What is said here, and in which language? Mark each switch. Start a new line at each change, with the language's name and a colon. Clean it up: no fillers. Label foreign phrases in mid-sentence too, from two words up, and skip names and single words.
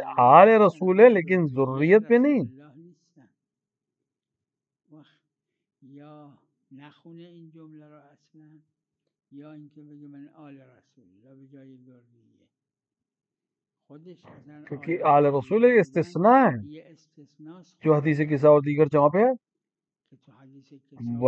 Urdu: آل رسول ہے لیکن ذریت پہ نہیں۔
Persian: یا نخونه این جمله را اصلا یا اینکه بگه من آل رسول الله به جای ذریه خودش اصلا
Urdu: کیونکہ آل رسول یہ استثناء ہے، یہ استثناء جو حدیث قصہ اور دیگر جگہ پہ ہے، کہ تو حدیث قصہ